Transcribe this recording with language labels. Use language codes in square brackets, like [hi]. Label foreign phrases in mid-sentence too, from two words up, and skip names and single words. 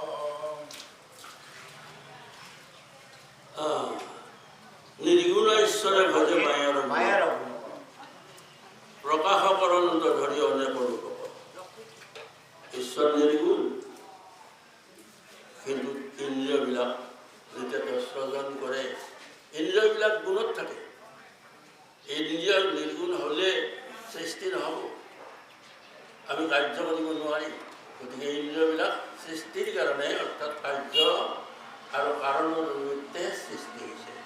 [as] নির্গুণ ঈশ্বরে ভজে মায়ার প্রকাশ করন্ত ধরি অনেক রূপক। ঈশ্বর নির্গুণ, কিন্তু ইন্দ্ৰিয়বিলাক যেতিয়া তেওঁ সৃজন কৰে, ইন্দ্ৰিয়বিলাক গুণত থাকে। ইন্দ্ৰিয় নিৰ্গুণ হ'লে সৃষ্টি নহ'ব, আমি কাৰ্য কৰিব নোৱাৰিম। গতিকে ইন্দ্ৰিয়বিলাক সৃষ্টিৰ কাৰণে, অৰ্থাৎ কাৰ্য আৰু কাৰণৰ নিমিত্তে সৃষ্টি হৈছে।